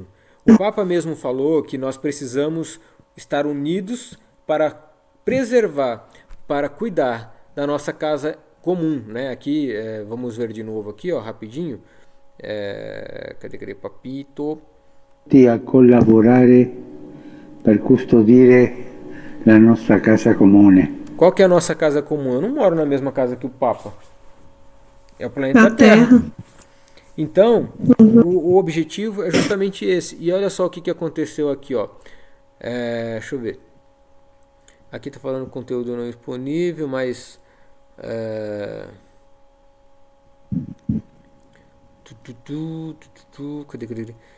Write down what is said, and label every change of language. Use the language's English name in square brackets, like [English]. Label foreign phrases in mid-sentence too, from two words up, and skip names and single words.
[Portuguese] O Papa mesmo falou que nós precisamos estar unidos para preservar, para cuidar da nossa casa comum, né? Aqui, vamos ver de novo aqui, ó, rapidinho. Cadê, papito? [Italian] A collaborare per custodire la nostra casa comune. [Portuguese] Qual que é a nossa casa comum? Eu não moro na mesma casa que o Papa. É o planeta Terra. Então, o objetivo é justamente esse. E olha só o que aconteceu aqui, ó. Deixa eu ver. Aqui tá falando conteúdo não disponível, mas cadê?